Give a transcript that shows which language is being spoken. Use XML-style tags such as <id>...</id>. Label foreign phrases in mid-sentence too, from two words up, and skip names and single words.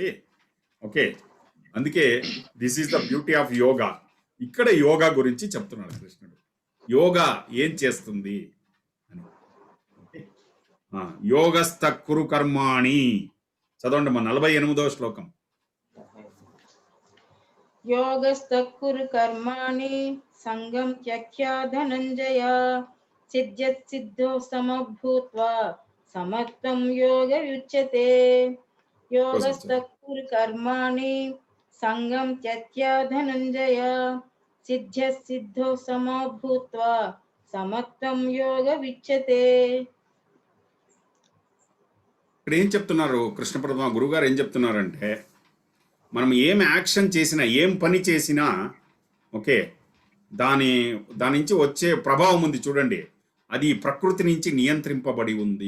<en>ఓకే, అందుకే this is the beauty of yoga.</en> <te>ఇక్కడ యోగా గురించి చెప్తున్నాడు కృష్ణుడు. యోగా ఏం చేస్తుంది అని.</te> <sa>యోగస్థ కురు కర్మాణి.</sa> <te>చదవండి మా 48వ శ్లోకం.</te> <sa>योगस्थः कुरु कर्माणि संगं त्यक्त्वा धनञ्जय सिद्ध्यसिद्धौ समभूत्वा समत्वं योगयुज्यते योगस्थः कुरु कर्माणि संगं त्यक्त्वा धनञ्जय सिद्ध्यसिद्धौ समभूत्वा సమత్వం యోగ విచ్యతే.</sa> <te>ఇక్కడ ఏం చెప్తున్నారు కృష్ణ పరమాత్మ గురుగారు ఏం చెప్తున్నారంటే, మనం ఏం యాక్షన్ చేసినా, ఏం పని చేసినా, ఓకే, దాని నుంచి వచ్చే ప్రభావం ఉంది చూడండి, అది ప్రకృతి నుంచి నియంత్రింపబడి ఉంది.</te>